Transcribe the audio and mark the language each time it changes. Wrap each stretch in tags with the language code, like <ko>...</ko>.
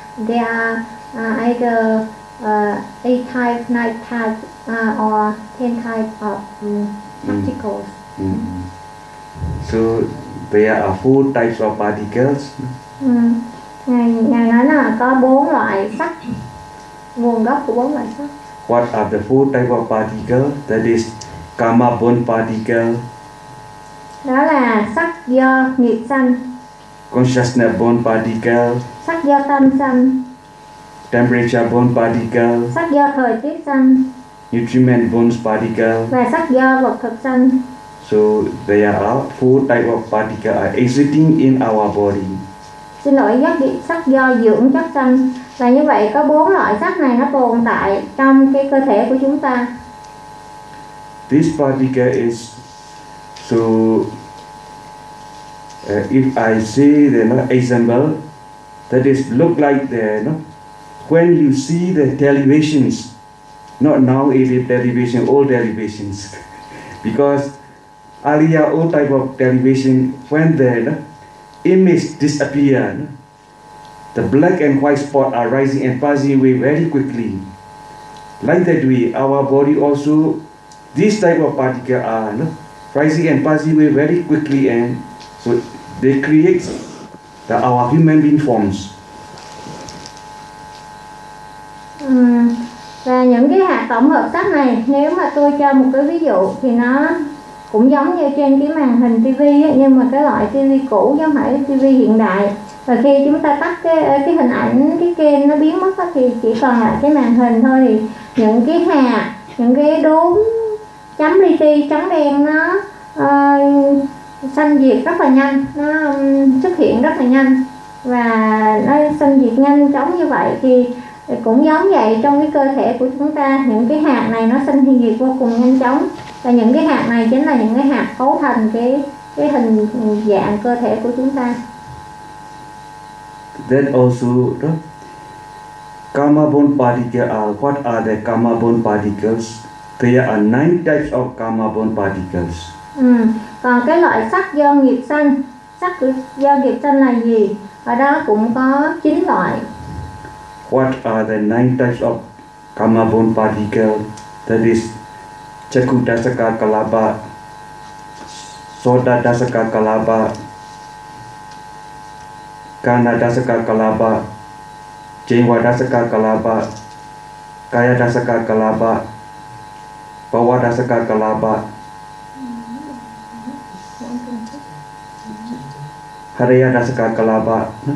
<en>They are either 8 type, 9 type, or 10 type of particles. So there are 4 types of particles.</en> <vi>Ngài nói là có 4 loại sắc, nguồn gốc của 4 loại sắc.</vi> <en>What are the 4 types of particles? That is karma born particle.</en> <vi>Đó là sắc do nghiệp sanh.</vi> <en>Consciousness born particle.</en> <vi>Sắc do tâm sanh.</vi> <en>Temperature bone particle,</en> <vi>sắc do thời tiết sanh,</vi> <en>nutriment bone particle,</en> <vi>và sắc do vật thực sanh.</vi> <en>So there are four type of particle are existing in our body.</en> <vi>Xin lỗi, sắc do dưỡng chất sanh. Là như vậy có bốn loại sắc này nó tồn tại trong cái cơ thể của chúng ta.</vi> <en>This particle is so if I say the example that is look like the no. When you see the televisions, not now is it television, old televisions, because earlier old type of television, when the image disappear, the black and white spot are rising and passing away very quickly. Like that way, our body also, this type of particle are rising and passing away very quickly, and so they create the our human being forms.</en> <vi>Và những cái hạt tổng hợp sắc này, nếu mà tôi cho một cái ví dụ thì nó cũng giống như trên cái màn hình TV ấy, nhưng mà cái loại TV cũ giống phải TV hiện đại. Và khi chúng ta tắt cái hình ảnh, cái kênh nó biến mất đó, thì chỉ còn lại cái màn hình thôi, thì những cái hạt, những cái đốm chấm li ti, chấm đen nó sanh diệt rất là nhanh, nó xuất hiện rất là nhanh và nó sanh diệt nhanh chóng như vậy. Thì cũng giống vậy, trong cái cơ thể của chúng ta, những cái hạt này nó sinh diệt vô cùng nhanh chóng. Và những cái hạt này chính là những cái hạt cấu thành cái hình dạng cơ thể của chúng ta.</vi> <en>Then also, karma bone particles are, what are the karma bone particles? There are 9 types of karma bone particles.</en> <vi>Còn cái loại sắc do nghiệp sanh, sắc do nghiệp sanh là gì? Ở đó cũng có 9 loại.</vi> <en>What are the 9 types of karma bone particle? That is Chaku Dasaka Kalapa, Soda Dasaka Kalapa, Kana Dasaka Kalapa, Jengwa Dasaka Kalapa, Kaya Dasaka Kalapa, Bawa Dasaka Kalapa, Hariya Dasaka Kalapa.</en>